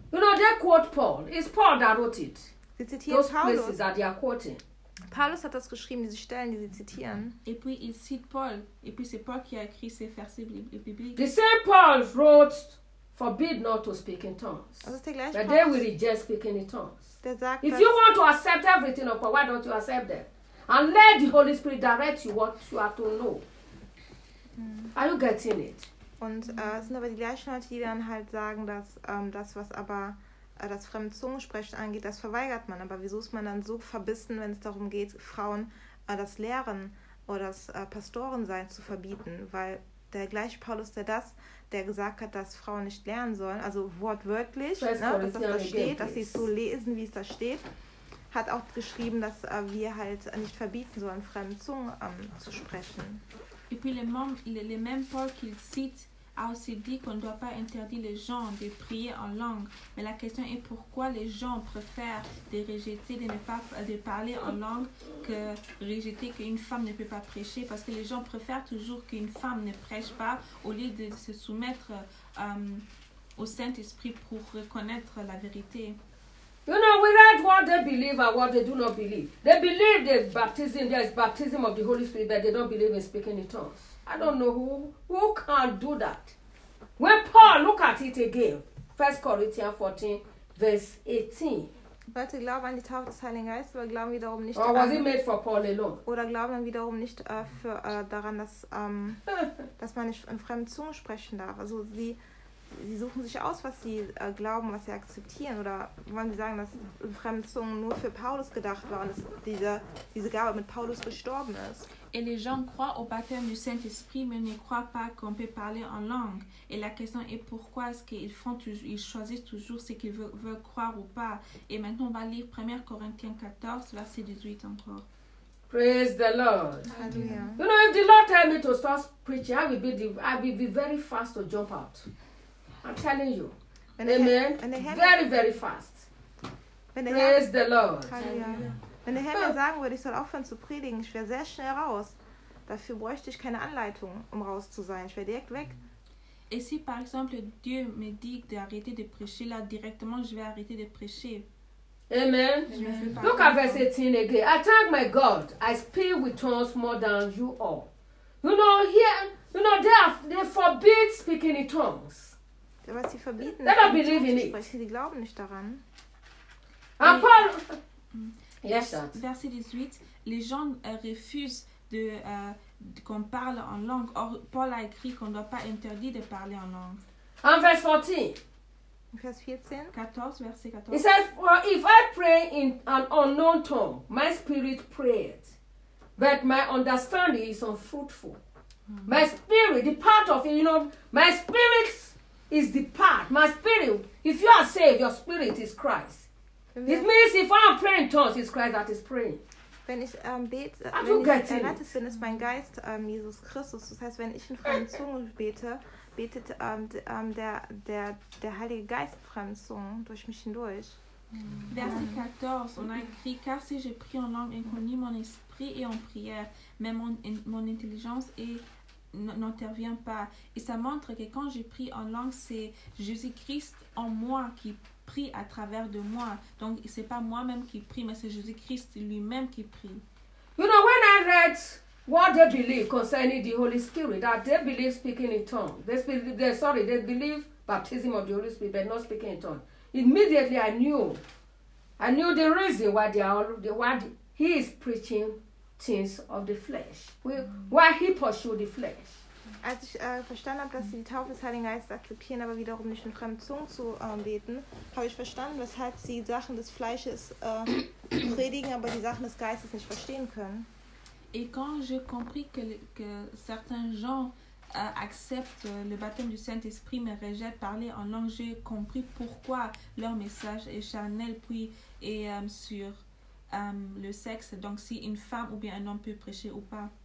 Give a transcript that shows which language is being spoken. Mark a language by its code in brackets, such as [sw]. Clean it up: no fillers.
[en] You know, they quote Paul. It's Paul that wrote it. [de] Sie zitieren [en] those [de] Paulus. [en] Places that they are quoting. [de] Paulus hat das geschrieben, diese Stellen, die sie zitieren. [fr] Et puis il cite Paul. Et puis c'est Paul qui a écrit ces versets bibliques. [en] The same Paul wrote, forbid not to speak in tongues. [de] Also ist der gleiche [en] Paulus. But they will reject speaking in tongues. [de] Der sagt, [en] if you want to accept everything of Paul, why don't you accept them? And let the Holy Spirit direct you what you have to know. Mm. Are you getting it? [de] Und es sind aber die gleichen Leute, die dann halt sagen, dass das, was aber das fremde Zungensprechen angeht, das verweigert man. Aber wieso ist man dann so verbissen, wenn es darum geht, Frauen das Lehren oder das Pastorensein zu verbieten? Weil der gleiche Paulus, der gesagt hat, dass Frauen nicht lernen sollen, also wortwörtlich, ne, dass das da steht, dass sie es so lesen, wie es da steht, hat auch geschrieben, dass wir halt nicht verbieten sollen, fremde Zungen zu sprechen. [fr] Et puis le même Paul qu'il cite a aussi dit qu'on ne doit pas interdire les gens de prier en langue. Mais la question est pourquoi les gens préfèrent de rejeter, de parler en langue que rejeter qu'une femme ne peut pas prêcher. Parce que les gens préfèrent toujours qu'une femme ne prêche pas au lieu de se soumettre au Saint-Esprit pour reconnaître la vérité. [en] You know, we read what they believe and what they do not believe. They believe the baptism, there is baptism of the Holy Spirit, but they don't believe in speaking in tongues. I don't know who can do that. When Paul, look at it again. 1 Corinthians 14, verse 18. [de] Leute glauben an die Taufe des Heiligen Geistes, aber glauben wiederum nicht daran. [en] Or was it made for Paul alone? [de] Oder glauben wiederum nicht daran, dass, dass man nicht in fremden Zungen sprechen darf. Also Sie suchen sich aus, was sie glauben, was sie akzeptieren. Oder wollen sie sagen, dass Fremdzungen nur für Paulus gedacht war und dass diese Gabe mit Paulus gestorben ist? [fr] Et les gens croient au baptême du Saint-Esprit, mais ne croient pas qu'on peut parler en langue. Et la question est pourquoi est-ce qu'ils choisissent toujours ce qu'ils veulent croire ou pas. Et maintenant, on va lire 1 Corinthiens 14, verset 18 encore. [en] Praise the Lord. Hallelujah. You know, if the Lord tells me to start preaching, I will be very fast to jump out. I'm telling you. Amen. Very, very fast. Praise the Lord. [de] Wenn der Herr mir sagen würde, ich soll aufhören zu predigen, ich wäre sehr schnell raus. Dafür bräuchte ich keine Anleitung, um raus zu sein. Ich wäre direkt weg. [fr] Et si par exemple Dieu me dit d'arrêter de prêcher, là directement je vais arrêter de prêcher. [en] Amen. Look at verse 18 again. I thank my God. I speak with tongues more than you all. You know, they forbid speaking in tongues. [de] Was sie verbieten, [en] they don't believe in it. [de] Sie glauben nicht daran. [en] Paul. [fr] Verset 18. Les gens refusent qu'on parle en langue. Or, Paul a écrit qu'on ne doit pas interdire de parler en langue. En verse 14. [en] Verse 14. [fr] 14, verset 14. [en] He says, well, if I pray in an unknown tongue, my spirit prays, but my understanding is unfruitful. Mm-hmm. My spirit, the part of it, you know, my spirit is the part. My spirit, if you are saved, your spirit is Christ. Mm-hmm. It means if I'm praying in tongues, it's Christ that is praying. [de] Wenn ich bete, wenn es mein Geist Jesus Christus. Das heißt, wenn ich in fremden Zungen bete, betet der Heilige Geist in fremden Zungen durch mich hindurch. [fr] Verset 14, on a écrit, car si je prie en langue inconnue, mon esprit est en prière, mais mon intelligence n'intervient pas. Et ça montre que quand je prie en langue, c'est Jésus-Christ en moi qui prie à travers de moi. Donc, ce n'est pas moi-même qui prie, mais c'est Jésus-Christ lui-même qui prie. [en] You know, when I read what they believe concerning the Holy Spirit, that they believe speaking in tongues. They believe baptism of the Holy Spirit, but not speaking in tongues. Immediately, I knew the reason why he is preaching things of the flesh. Why he pursue the flesh. [de] Als ich verstanden habe, dass sie die Taufe des Heiligen Geistes akzeptieren, aber wiederum nicht in fremden Zungen zu beten, habe ich verstanden, weshalb sie Sachen des Fleisches predigen, aber die Sachen des Geistes nicht verstehen können. [fr] Et quand j'ai compris que certains gens acceptent le baptême du Saint-Esprit mais rejettent parler en langue, j'ai compris pourquoi leur message est charnel puis est sur le sexe. Donc si une femme ou bien un homme peut prêcher ou pas.